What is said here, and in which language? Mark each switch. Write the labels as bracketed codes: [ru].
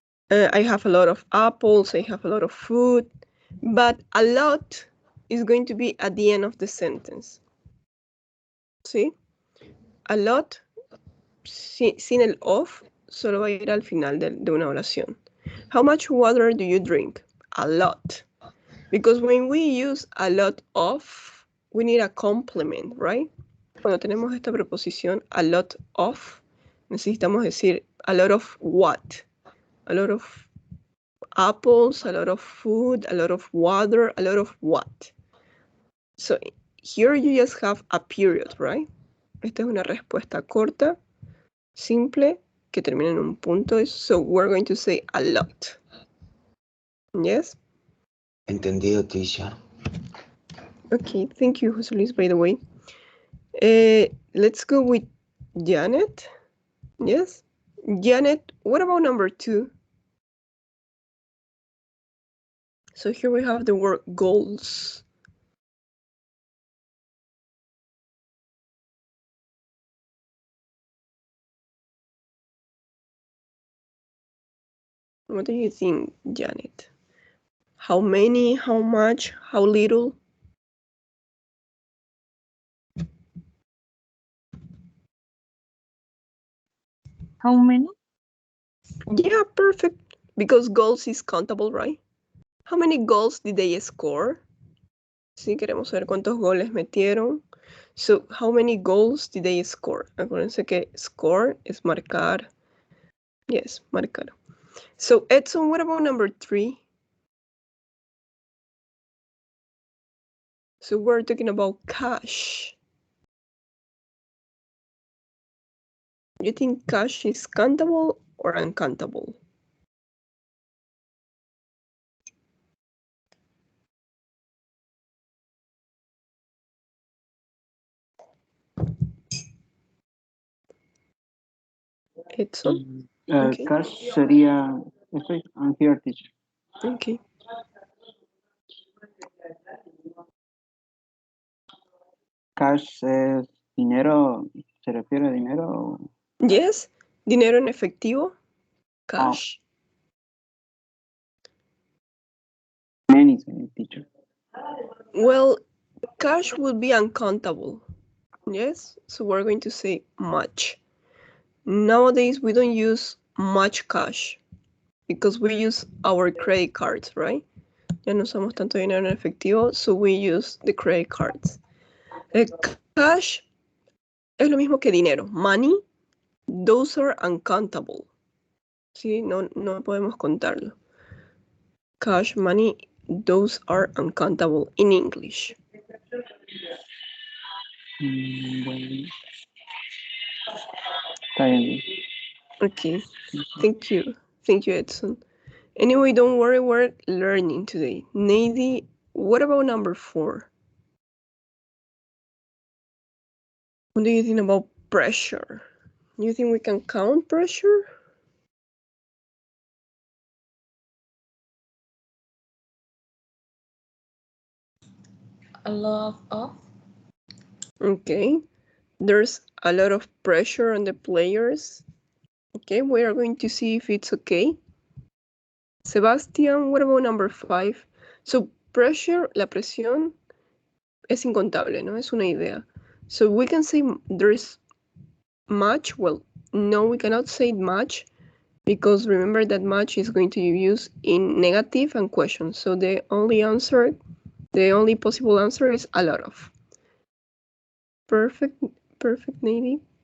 [en] I have a lot of apples, I have a lot of food, but a lot is going to be at the end of the sentence. [es] ¿Sí? A lot, sin el of, solo va a ir al final de una oración. [en] How much water do you drink? A lot. Because when we use a lot of, we need a complement, right? [es] Cuando tenemos esta preposición, a lot of, necesitamos decir a lot of what? [en] A lot of apples, a lot of food, a lot of water, a lot of what? So here you just have a period, right? [es] Esta es una respuesta corta, simple, que termina en un punto. [en] So we're going to say a lot. Yes? [es] Entendido, teacher. [en] Okay, thank you, José Luis, by the way. Let's go with Janet. Yes? Janet, what about number 2? So here we have the word goals. What do you think, Janet? How many, how much, how little? How many? Yeah, perfect. Because goals is countable, right? How many goals did they score? [es] Sí, queremos saber cuántos goles metieron. [en] So, how many goals did they score? [es] Acuérdense que score es marcar. [en] Yes, marcar. So, Edson, what about number 3? So, we're talking about cash. You think cash is countable or uncountable? Edson? Okay. Cash sería. I'm here, teacher. Okay. [es] Cash es dinero. ¿Se refiere a dinero? Yes, dinero en efectivo, cash. [en] Many, teacher. Well, cash would be uncountable. Yes, so we're going to say much. Nowadays, we don't use much cash because we use our credit cards, right? [es] Ya no usamos tanto dinero en efectivo, [en] so we use the credit cards. [es] Cash es lo mismo que dinero. [en] Money, those are uncountable. ¿Sí? [es] No podemos contarlo. [en] Cash, money, those are uncountable in English. [es] Bueno. Está bien. [en] Okay, thank you. Thank you, Edson. Anyway, don't worry, we're learning today. Nady, what about number 4? What do you think about pressure? You think we can count pressure? A lot of. Okay, there's a lot of pressure on the players. Okay, we are going to see if it's okay. Sebastian, what about number 5? [es] So pressure, la presión, es incontable, ¿no? Es una idea. [en] So we can say there's much. Well, no, we cannot say much because remember that much is going to be used in negative and question. So the only answer The only possible answer is a lot of. Perfect, Navy.